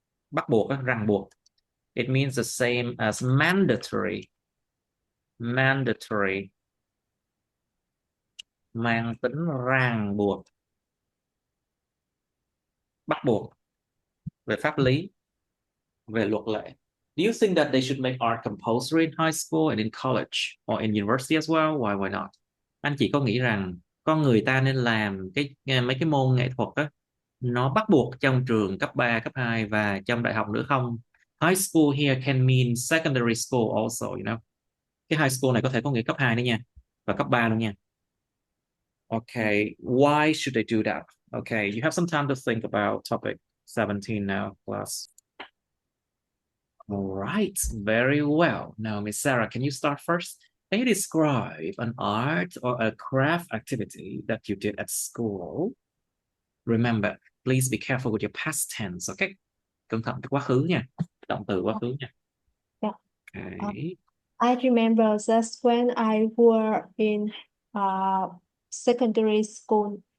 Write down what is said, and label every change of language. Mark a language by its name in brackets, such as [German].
[Vietnamese] Bắt buộc, ràng buộc. [English] It means the same as mandatory. [Vietnamese] Mandatory, mang tính ràng buộc, bắt buộc về pháp lý, về luật lệ. [English] Do you think that they should make art compulsory in high school and in college or in university as well? Why not? [Vietnamese] Anh chị có nghĩ rằng con người ta nên làm mấy cái môn nghệ thuật đó nó bắt buộc trong trường cấp 3, cấp 2 và trong đại học nữa không? [English] High school here can mean secondary school also, [Vietnamese] Cái high school này có thể có nghĩa cấp 2 nữa nha, và cấp 3 luôn nha. [English] Okay, why should they do that? Okay, you have some time to think about topic 17 now, class. All right, very well. Now, Miss Sarah, can you start first? Can you describe an art or a craft activity that you did at school? Remember, please be careful with your past tense, okay? [Vietnamese] Cẩn thận với quá khứ nha, động từ quá khứ nha. [English] Yeah. Okay. I remember that's when I were in secondary school.